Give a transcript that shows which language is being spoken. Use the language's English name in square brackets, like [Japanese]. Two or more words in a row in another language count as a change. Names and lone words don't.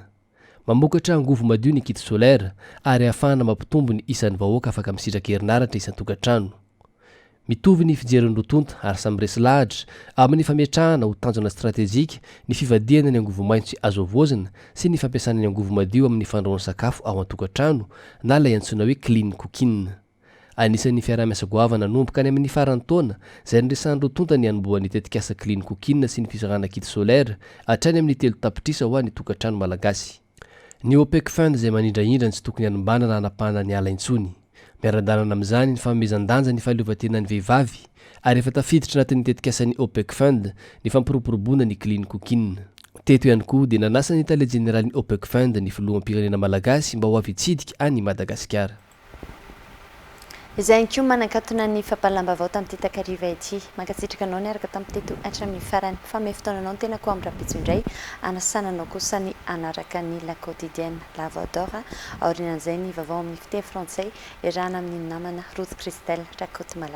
[Malagasy] Mamokatra angovo madio ny [French] kit solaire [Malagasy] ary ahafahana mampitombo ny isan'ny vahoaka afaka misitraka herinaratra isan-tokantrano. Mitovy ny fijeren'ny rotonta ary samy resy lahatra amin'ny fametrahana ho tanjona stratejika ny fivadiana ny angovo maitso sy azo avozina sy ny fampiasana ny angovo madio amin'ny fandrahoana sakafo ao an-tokantrano na ilay antsoina hoe [English] clean cooking. [Malagasy] Anisan'ny fiaraha-miasa goavana nanomboka any amin'ny faran'ny taona izay niresahan'ny rotonta ny hanombohan'ny tetikasa [English] clean cooking [Malagasy] sy ny fizarana [French] kit solaire [Malagasy] hatrany amin'ny 3 tapitrisa ho an'ny tokantrano malagasy. Ny OPEC Fund izay manindrahindra tsy tokony hanombana na hanapahana ny ala intsony. Miara-dalana amin'izany ny fanomezan-danja ny fahaleovantenan'ny vehivavy ary efa tafiditra anatin'ny tetikasan'ny OPEC Fund ny fampiroporoboana ny [English] clean cooking. [Malagasy] Teto ihany koa dia nanasa ny tale jeneralin'ny OPEC Fund ny filoham-pirenena malagasy mba ho avy hitsidika any Madagasikara. Izay koa manakatona ny fampahalambavao tamin'ity takariva ity. Mankasitraka anao ny araka tamin'ny teto hatramin'ny farany fa mefotoananao ny tena koa amin'ny rapitso indray anasananao kosa ny anaraka ny [French] la quotidienne [Malagasy] lavadora aorian'izay ny vaovao amin'ny fiteny frantsay irana amin'ny namana Ruth Christelle Rakoto Malala.